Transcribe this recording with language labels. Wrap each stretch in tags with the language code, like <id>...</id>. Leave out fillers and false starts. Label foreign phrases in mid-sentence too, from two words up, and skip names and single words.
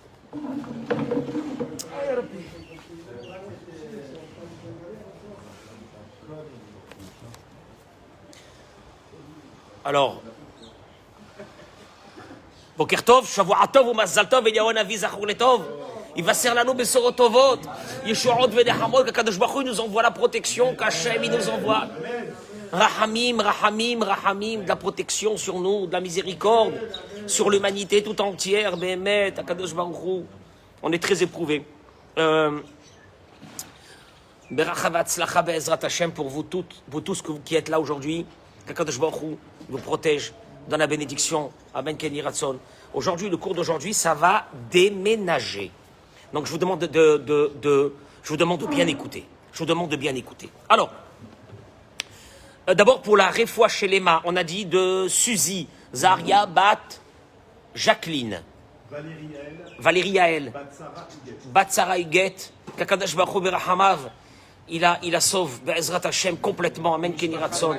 <fr>Alors,</fr> <he>בוקר טוב, שבוע טוב ou מזל טוב, אליהו הנביא זכור לטוב.</he> <fr>Il va serrer l'anneau</fr> <he>בשורות טובות. ישועות ונחמות,</he> <fr>qu'</fr> <he>הקדוש ברוך הוא</he> <fr>nous envoie la protection, qu'Hachem il nous envoie.</fr> <he>רחמים, רחמים, רחמים,</he> <fr>de la protection sur nous, de la miséricorde, sur l'humanité tout entière.</fr> <he>באמת, הקדוש ברוך הוא.</he> <fr>On est très éprouvés.</fr> <he>ברכה והצלחה בעזרת השם</he> <fr>pour vous tous qui êtes là aujourd'hui. Qu'</fr> <he>הקדוש ברוך הוא</he> <fr>vous protège dans la bénédiction.</fr> <he>אמן כן יהי רצון.</he> <fr>Aujourd'hui, le cours d'aujourd'hui, ça va déménager. Donc je vous demande de bien écouter. Je vous demande de bien écouter. Alors, d'abord pour la</fr> <he>רפואה שלמה,</he> <fr>on a dit de Suzy, Zaria, Bat, Jacqueline, Valérie Yael, Batsara Huguet,</fr> <he>הקדוש ברוך הוא ברחמיו,</he> <fr>il la sauve,</fr> <he>בעזרת השם, complètement, אמן כן יהי רצון.</he>